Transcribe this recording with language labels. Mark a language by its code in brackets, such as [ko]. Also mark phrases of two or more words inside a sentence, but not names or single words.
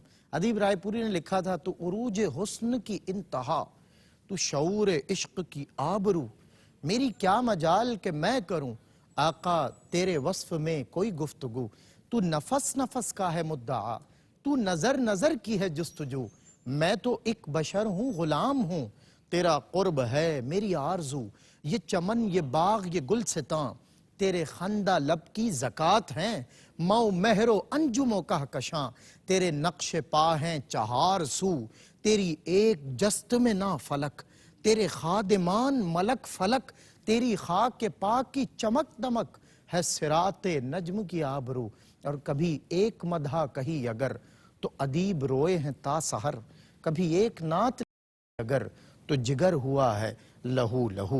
[ur] ادیب رائے پوری نے لکھا تھا تو عروج حسن کی انتہا، تو شعور عشق کی آبرو، میری کیا مجال کہ میں کروں آقا تیرے وصف میں کوئی گفتگو، تو نفس نفس کا ہے مدعا، تو نظر نظر کی ہے جستجو، میں تو ایک بشر ہوں غلام ہوں، تیرا قرب ہے میری آرزو، یہ چمن یہ باغ یہ گلستاں تیرے خندہ لب کی زکوٰۃ ہیں، مئو مہر و انجم و کہکشاں تیرے نقش پا ہیں چہار سو، تیری ایک جست میں نہ فلک، تیرے خادمان ملک فلک، تیری خاک کے پاک کی چمک دمک ہے صراط نجم کی آبرو، اور کبھی ایک مدحہ کہی اگر تو ادیب روئے ہیں تا سحر، کبھی ایک نعت اگر تو جگر ہوا ہے لہو لہو۔